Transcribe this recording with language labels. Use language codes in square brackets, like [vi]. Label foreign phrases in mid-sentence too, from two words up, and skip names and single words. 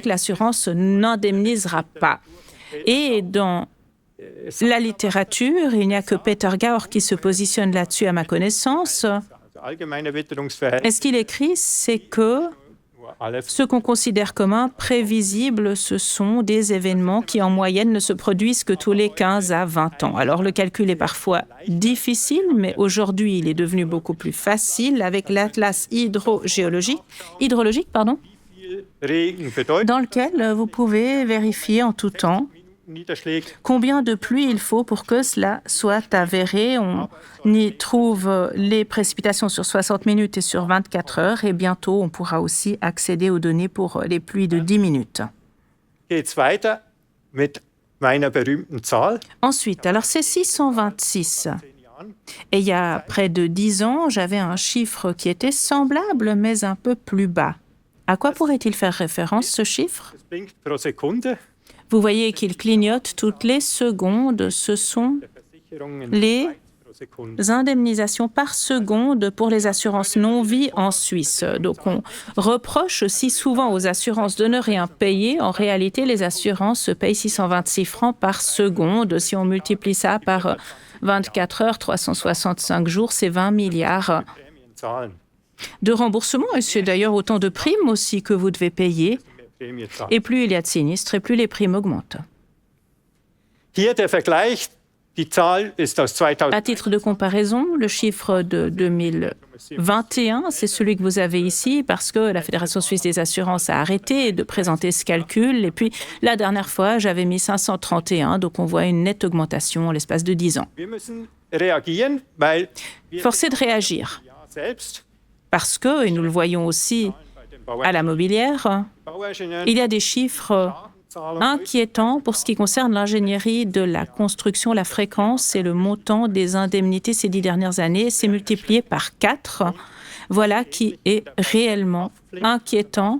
[fr] L'assurance n'indemnisera pas. Et dans la littérature, il n'y a que Peter Gaur qui se positionne là-dessus à ma connaissance. [de] also allgemeine Witterungsverhältnisse, [fr] Et ce qu'il écrit, c'est que [de] nur alle [fr] ce qu'on considère comme imprévisible, ce sont des événements qui, en moyenne, ne se produisent que tous les 15 à 20 ans. Alors, le calcul est parfois difficile, mais aujourd'hui, il est devenu beaucoup plus facile avec l'atlas hydraulique, [de] Regen bedeutet [fr] dans lequel vous pouvez vérifier en tout temps Niederschläge combien de pluie il faut pour que cela soit avéré. On y trouve les précipitations sur 60 minutes et sur 24 heures. Et bientôt, on pourra aussi accéder aux données pour les pluies de 10 minutes. [de] geht's weiter mit meiner berühmten Zahl. [fr] Ensuite, alors c'est 626. Et il y a près de 10 ans, j'avais un chiffre qui était semblable, mais un peu plus bas. À quoi pourrait-il faire référence, ce chiffre? [de] Das blinkt pro Sekunde. [fr] Vous voyez qu'il clignote toutes les secondes. Ce sont Versicherungen les [de] pro Sekunde. [fr] indemnisations par seconde pour les assurances non-vie en Suisse. Donc on reproche si souvent aux assurances de ne rien payer. En réalité, les assurances payent 626 francs par seconde. Si on multiplie ça par 24 heures, 365 jours, c'est 20 milliards Prämienzahlen. de remboursements. Et c'est d'ailleurs autant de primes aussi que vous devez payer. [de] Mehr Prämie zahlen. [fr] Et plus il y a de sinistres, et plus les primes augmentent. [de] Hier der Vergleich. Die Zahl ist aus 2000. [fr] À titre de comparaison, le chiffre de 2021, c'est celui que vous avez ici parce que la Fédération suisse des assurances a arrêté de présenter ce calcul. Et puis, la dernière fois, j'avais mis 531, donc on voit une nette augmentation en l'espace de 10 ans. [de] Wir müssen reagieren, weil wir [fr] Forcé de réagir [de] ja selbst [fr] parce que, et nous le voyons aussi [de] bei den [fr] à la mobilière, Bauingenieuren il y a des chiffres inquiétant pour ce qui concerne l'ingénierie de la construction. La fréquence et le montant des indemnités ces 10 dernières années s'est multiplié par 4. Voilà qui est réellement inquiétant.